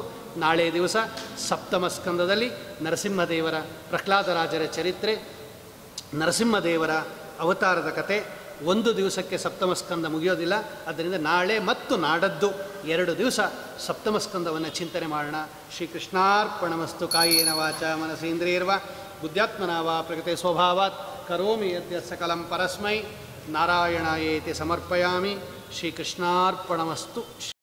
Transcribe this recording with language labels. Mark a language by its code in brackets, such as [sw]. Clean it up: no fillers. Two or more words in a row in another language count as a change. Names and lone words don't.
[kn] ನಾಳೆ ದಿವಸ ಸಪ್ತಮ ಸ್ಕಂದದಲ್ಲಿ ನರಸಿಂಹದೇವರ, ಪ್ರಹ್ಲಾದರಾಜರ ಚರಿತ್ರೆ, ನರಸಿಂಹದೇವರ ಅವತಾರದ ಕತೆ. ಒಂದು ದಿವಸಕ್ಕೆ ಸಪ್ತಮ ಸ್ಕಂದ ಮುಗಿಯೋದಿಲ್ಲ, ಅದರಿಂದ ನಾಳೆ ಮತ್ತು ನಾಡದ್ದು 2 ದಿವಸ ಸಪ್ತಮ ಸ್ಕಂದವನ್ನು ಚಿಂತನೆ ಮಾಡೋಣ. ಶ್ರೀಕೃಷ್ಣಾರ್ಪಣಮಸ್ತು. [sa] ಕಾಯೇನ ವಾಚ ಮನಸೇಂದ್ರಿಯರ್ವ ಬುದ್ಧ್ಯಾತ್ಮನಾ ವಾ ಪ್ರಕೃತೆ ಸ್ವಭಾವಾತ್ ಕರೋಮಿ ಯದ್ಯ ಸಕಲಂ ಪರಸ್ಮೈ ನಾರಾಯಣಾಯೇತಿ ಸಮರ್ಪಯಾಮಿ. [kn] ಶ್ರೀಕೃಷ್ಣಾರ್ಪಣಮಸ್ತು.